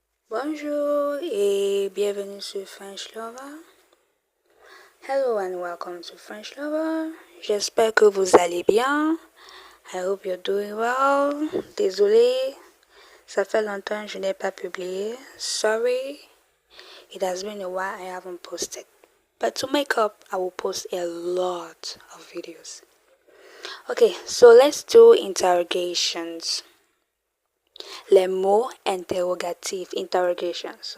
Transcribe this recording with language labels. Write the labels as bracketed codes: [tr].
[fr] Bonjour et bienvenue sur French Lover. [en] Hello and welcome to French Lover. [fr] J'espère que vous allez bien. [en] I hope you're doing well. [fr] Désolé, ça fait longtemps que je n'ai pas publié. [en] Sorry, it has been a while I haven't posted. But to make up, I will post a lot of videos. Okay, so let's do interrogations. [fr] Les mots interrogatifs, [en] interrogations.